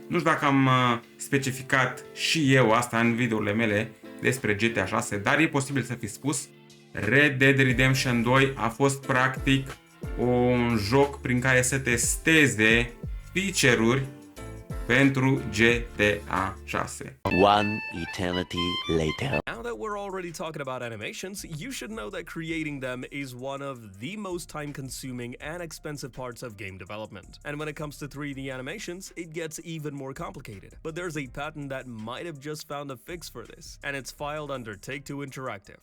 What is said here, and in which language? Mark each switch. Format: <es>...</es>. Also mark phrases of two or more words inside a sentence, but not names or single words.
<ro>Nu știu dacă am specificat și eu asta în videourile mele despre GTA 6, dar e posibil să fi spus. Red Dead Redemption 2 a fost practic un joc prin care să testeze feature-uri pentru GTA 6.</ro> <en>One eternity later. Now that we're already talking about animations, you should know that creating them is one of the most time-consuming and expensive parts of game development. And when it comes to 3D animations, it gets even more complicated. But there's a patent that might have just found a fix for this, and it's filed under Take-Two Interactive.</en>